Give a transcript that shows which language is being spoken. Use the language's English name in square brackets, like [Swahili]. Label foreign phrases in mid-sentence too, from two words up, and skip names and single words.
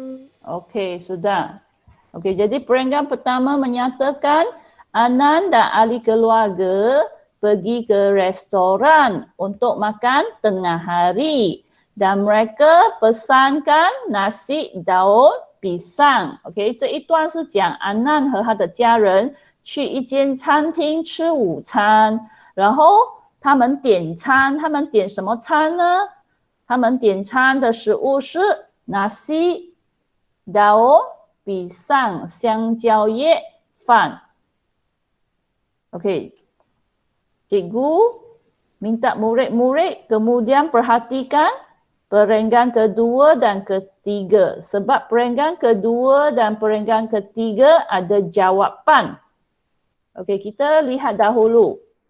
[Malay] Okey, sudah. Okey, jadi perenggan pertama menyatakan Anan dan ahli keluarga pergi ke restoran untuk makan tengah hari dan mereka pesankan nasi daun pisang。OK， [Chinese] 这一段是讲安南和他的家人去一间餐厅吃午餐，然后他们点餐，他们点什么餐呢？他们点餐的食物是 [Malay] nasi daun pisang [Chinese] 香蕉叶饭。 [Malay] Okey, cikgu minta murid-murid kemudian perhatikan perenggan kedua dan ketiga. Sebab perenggan kedua dan perenggan ketiga ada jawapan. Okey, kita lihat dahulu.